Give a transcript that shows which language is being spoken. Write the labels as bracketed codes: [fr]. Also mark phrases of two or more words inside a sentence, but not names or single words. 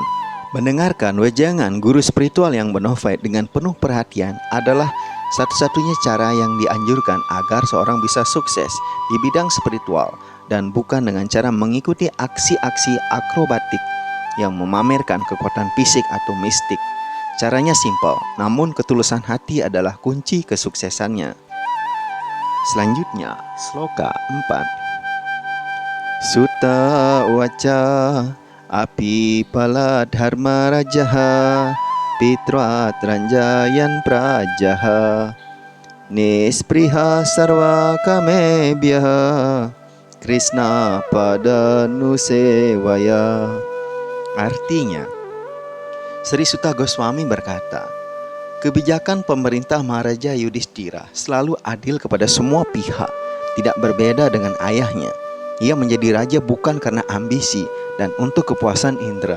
[id] Mendengarkan wejangan guru spiritual yang bonafide dengan penuh perhatian adalah satu-satunya cara yang dianjurkan agar seorang bisa sukses di bidang spiritual, dan bukan dengan cara mengikuti aksi-aksi akrobatik yang memamerkan kekuatan fisik atau mistik. Caranya simpel, namun ketulusan hati adalah kunci kesuksesannya. Selanjutnya, sloka 4. [sa] Sutta waca api pala dharma rajaha pitra tranjayan prajaha nispriha sarva kamebhyaha Krishna pada nusewaya. [id] Artinya, Sri Suta Goswami berkata, kebijakan pemerintah Maharaja Yudhishthira selalu adil kepada semua pihak, tidak berbeda dengan ayahnya. Ia menjadi raja bukan karena ambisi dan untuk kepuasan indera.